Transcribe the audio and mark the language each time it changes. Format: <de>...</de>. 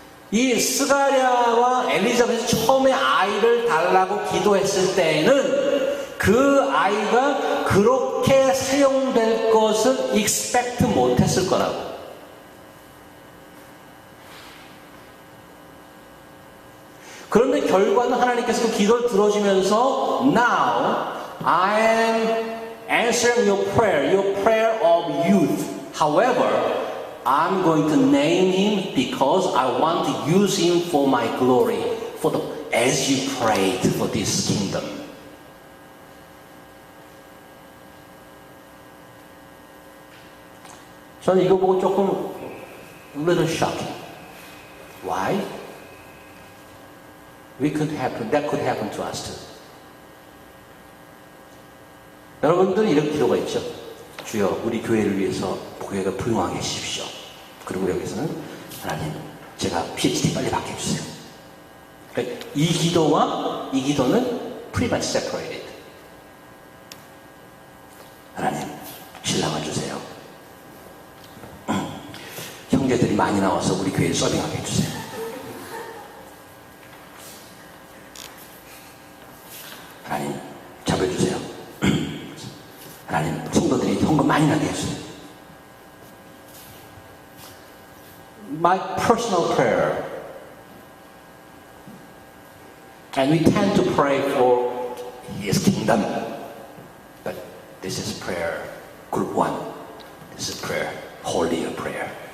<ko>이 스가랴와 엘리자벳이 처음에 아이를 달라고 기도했을 때에는 그 아이가 그렇게 사용될 것을 expect 못했을 거라고. 그런데 결과는 하나님께서 그 기도를 들어주면서</ko> <en>Now I am answering your prayer of youth. However, I'm going to name him because I want to use him for my glory, as you prayed for this kingdom.</en> <ko>저는 이거 보고 조금</ko> <en>little shocking. Why? That could happen to us too.</en> <ko>여러분들은 이런 기도가 있죠. 주여, 우리 교회를 위해서 교회가 부흥하게 해주십시오. 그리고 여기서는 하나님, 제가 PhD 빨리 받게 해주세요. 그러니까 이 기도와 이 기도는</ko> <en>pretty much separated.</en> <ko>하나님, 신랑을 주세요. 형제들이 많이 나와서 우리 교회를 서빙하게 해주세요. 하나님, 잡아주세요. 하나님, 성도들이 헌금 많이 나게 해주세요.</ko> <en>My personal prayer, and we tend to pray for His kingdom, but this is prayer group 1. This is prayer, holier prayer.</en>